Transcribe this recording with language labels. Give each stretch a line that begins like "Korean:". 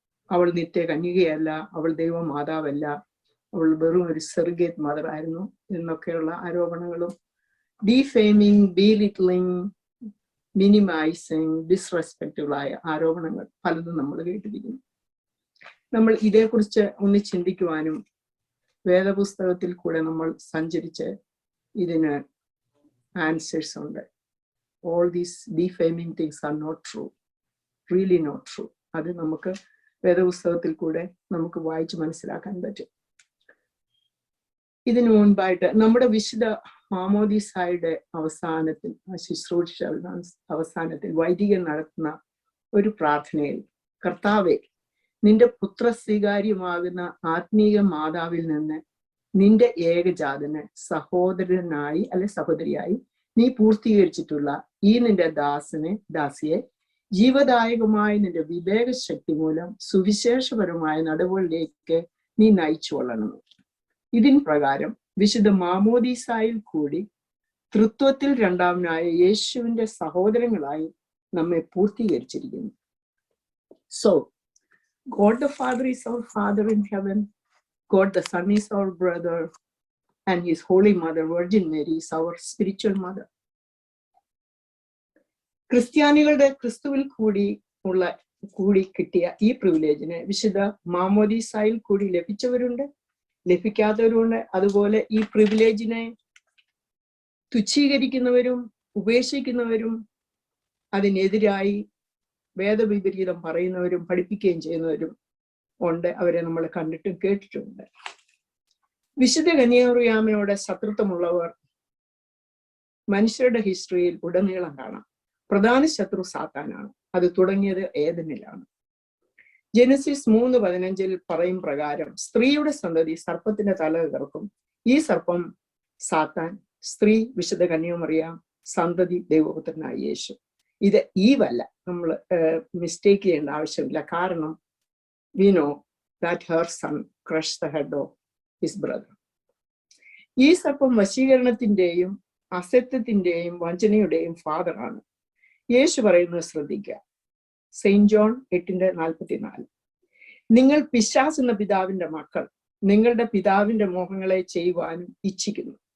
Malayalam: അവൾ നിത്യ കന്യകയല്ല, അവൾ ദൈവമാതാവല്ല, അവൾ വെറും ഒരു സെർഗേറ്റ് മദർ ആയിരുന്നു എന്നൊക്കെയുള്ള ആരോപണങ്ങളും
English: defaming, belittling, minimising, ഡിസ്റെസ്പെക്റ്റുകളായ
Malayalam: ആരോപണങ്ങൾ പലതും നമ്മൾ കേട്ടിരിക്കുന്നു. നമ്മൾ ഇതേക്കുറിച്ച് ഒന്ന് ചിന്തിക്കുവാനും വേദപുസ്തകത്തിൽ കൂടെ നമ്മൾ സഞ്ചരിച്ച് ഇതിന് ആൻസേഴ്സ് ഉണ്ട്.
English: All these defaming things are not true, really not true.
Malayalam: അത് നമുക്ക് വേദപുസ്തകത്തിൽ കൂടെ നമുക്ക് വായിച്ച് മനസ്സിലാക്കാൻ പറ്റും. ഇതിനു മുൻപായിട്ട് നമ്മുടെ വിശുദ്ധ മാമോദീസായുടെ അവസാനത്തിൽ, ശുശ്രൂഷ അവസാനത്തിൽ വൈദികൻ നടത്തുന്ന ഒരു പ്രാർത്ഥനയിൽ, കർത്താവേ, നിന്റെ പുത്രസ്വീകാര്യമാകുന്ന ആത്മീയ മാതാവിൽ നിന്ന് നിന്റെ ഏകജാതന് സഹോദരനായി അല്ലെ സഹോദരിയായി നീ പൂർത്തീകരിച്ചിട്ടുള്ള ഈ നിന്റെ ദാസിയെ ജീവദായകമായ നിന്റെ വിവേകശക്തി മൂലം സുവിശേഷപരമായ നടപടികളിലേക്ക് നീ നയിച്ചു കൊള്ളണം. ഇതിൻ പ്രകാരം വിശുദ്ധ മാമോദീസായിൽ കൂടി തൃത്വത്തിൽ രണ്ടാമനായ യേശുവിന്റെ സഹോദരങ്ങളായി നമ്മെ പൂർത്തീകരിച്ചിരിക്കുന്നു.
English: So, God the Father is our Father in heaven, God the Son is our brother, and His Holy Mother, Virgin Mary, is our spiritual mother.
Malayalam: ക്രിസ്ത്യാനികളുടെ ക്രിസ്തുവിൽ കൂടി കിട്ടിയ ഈ പ്രിവിലേജിനെ വിശുദ്ധ മാമോദീസായിൽ കൂടി ലഭിച്ചവരുണ്ട്, ലഭിക്കാത്തവരുണ്ട്. അതുപോലെ ഈ പ്രിവിലേജിനെ തുച്ഛീകരിക്കുന്നവരും ഉപേക്ഷിക്കുന്നവരും അതിനെതിരായി വേദവിപരീതം പറയുന്നവരും പഠിപ്പിക്കുകയും ചെയ്യുന്നവരും ഉണ്ട്. അവരെ നമ്മൾ കണ്ടിട്ടും കേട്ടിട്ടുണ്ട്. വിശുദ്ധ കന്യാമറിയാമിനോട് ശത്രുത്വമുള്ളവർ മനുഷ്യരുടെ ഹിസ്റ്ററിയിൽ ഉടനീളം കാണാം. പ്രധാന ശത്രു സാത്താനാണ്. അത് തുടങ്ങിയത് ഏദനിലാണ്. ജെനസിസ് 3:15 പറയും പ്രകാരം സ്ത്രീയുടെ സന്തതി സർപ്പത്തിന്റെ തല തകർക്കും. ഈ സർപ്പം സാത്താൻ, സ്ത്രീ വിശുദ്ധ കന്യാമറിയാം, സന്തതി ദൈവപുത്രനായ യേശു. ഇത് ഈവല്ല, നമ്മൾ മിസ്റ്റേക്ക് ചെയ്യേണ്ട ആവശ്യമില്ല. കാരണം
English: we know that her son crushed the head of his brother.
Malayalam: ഈ സർപ്പം വശീകരണത്തിന്റെയും അസത്യത്തിന്റെയും വഞ്ചനയുടെയും ഫാദറാണ്. യേശു പറയുന്നത് ശ്രദ്ധിക്കുക. Saint John 8:44. നിങ്ങൾ പിശാച് എന്ന പിതാവിന്റെ മക്കൾ നിങ്ങളുടെ പിതാവിന്റെ മോഹങ്ങളെ ചെയ്യുവാനും ഇച്ഛിക്കുന്നു.